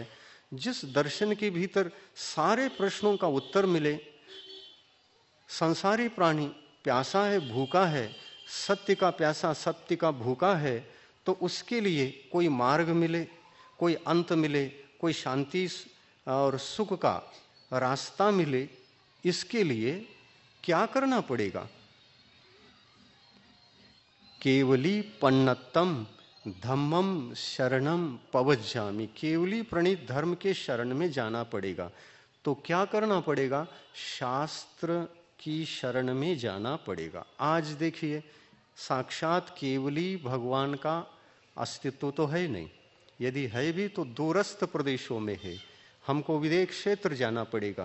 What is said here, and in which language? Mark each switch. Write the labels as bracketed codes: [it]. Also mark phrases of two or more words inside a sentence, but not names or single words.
[hi] जिस दर्शन के भीतर सारे प्रश्नों का उत्तर मिले, संसारी प्राणी प्यासा है, भूखा है, सत्य का प्यासा, सत्य का भूखा है, तो उसके लिए कोई मार्ग मिले, कोई अंत मिले, कोई शांति और सुख का रास्ता मिले, इसके लिए क्या करना पड़ेगा? [pi] केवली पन्नतम धम्मम शरणम पवज्जामि, [hi] केवली प्रणीत धर्म के शरण में जाना पड़ेगा। तो क्या करना पड़ेगा? शास्त्र की शरण में जाना पड़ेगा। आज देखिए, साक्षात केवली भगवान का अस्तित्व तो है नहीं, यदि है भी तो दूरस्थ प्रदेशों में है, हमको विदेश क्षेत्र जाना पड़ेगा।